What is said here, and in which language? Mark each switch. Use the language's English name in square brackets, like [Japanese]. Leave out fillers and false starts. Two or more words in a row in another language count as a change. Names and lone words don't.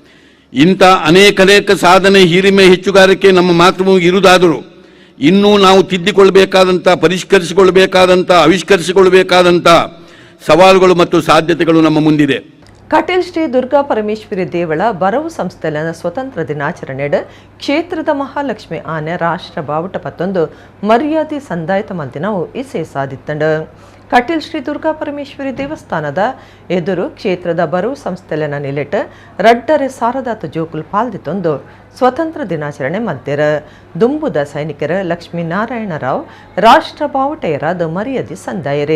[Kannada] ಇಂಥ ಅನೇಕ ಸಾಧನೆ, ಹಿರಿಮೆ, ಹೆಚ್ಚುಗಾರಿಕೆ ನಮ್ಮ ಮಾತೃಭೂಮಿಗೆ ಇರುವುದಾದರೂ ಇನ್ನೂ ನಾವು ತಿದ್ದಿಕೊಳ್ಳಬೇಕಾದಂಥ, ಪರಿಷ್ಕರಿಸಿಕೊಳ್ಳಬೇಕಾದಂಥ, ಆವಿಷ್ಕರಿಸಿಕೊಳ್ಳಬೇಕಾದಂಥ ಸವಾಲುಗಳು ಮತ್ತು ಸಾಧ್ಯತೆಗಳು ನಮ್ಮ ಮುಂದಿದೆ. [Tulu] ಕಟೀಲ್ ಶ್ರೀ ದುರ್ಗಾ ಪರಮೇಶ್ವರಿ ದೇವಳ ಬರವು ಸಂಸ್ಥೆಯ ಸ್ವತಂತ್ರ ದಿನಾಚರಣೆಡ್ ಕ್ಷೇತ್ರದ ಮಹಾಲಕ್ಷ್ಮಿ ಆನೆ ರಾಷ್ಟ್ರ ಬಾವುಟ ಪತ್ತೊಂದು ಮರ್ಯಾದೆ ಸಂದಾಯಿತ ಮಲ್ತಿನವು ಇಸೆ ಸಾಧಿತ್ತಂಡು. ಕಟೀಲ್ ಶ್ರೀ ದುರ್ಗಾ ಪರಮೇಶ್ವರಿ ದೇವಸ್ಥಾನದ ಎದುರು ಕ್ಷೇತ್ರದ ಬರವು ಸಂಸ್ಥೆಯನ್ನ ನಿಲೆಟ್ ರಡ್ಡರೆ ಸಾರದಾತ ಜೋಕುಲ್ ಪಾಲ್ದಿತ್ತೊಂದು ಸ್ವತಂತ್ರ ದಿನಾಚರಣೆ ಮಲ್ತೇರ. ದುಂಬುದ ಸೈನಿಕರ ಲಕ್ಷ್ಮೀನಾರಾಯಣರಾವ್ ರಾಷ್ಟ್ರ ಬಾವುಟೆಯರಾದ ಮರ್ಯಾದೆ ಸಂದಾಯರೆ.